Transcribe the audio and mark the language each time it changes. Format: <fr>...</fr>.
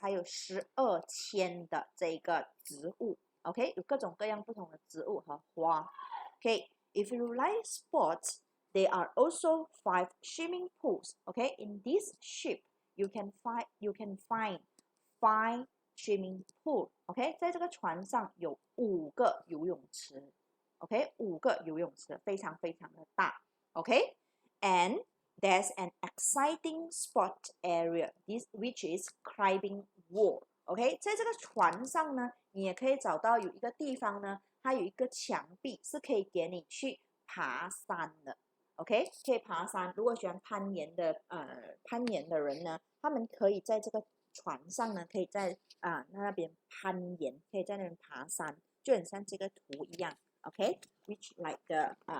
<zh>还有12,000的这个植物。 OK， 有各种各样不同的植物和花。</zh> <en>OK，if you like sports, there are also 5 swimming pools. Okay, in this ship, you can find 5 swimming pool.</en> <zh>OK， 在这个船上有5个游泳池。 OK， 5个游泳池，非常非常的大。</zh> <en>OK，and there's an exciting sport area, which is climbing wall.</en> <zh>OK， 在这个船上呢，你也可以找到有一个地方呢，它有一个墙壁是可以给你去爬山的。 OK， 可以爬山。如果喜欢攀岩的人呢，他们可以在这个船上呢，可以在那边攀岩，可以在那边爬山，就很像这个图一样。OK，</zh> <en>which like the</en>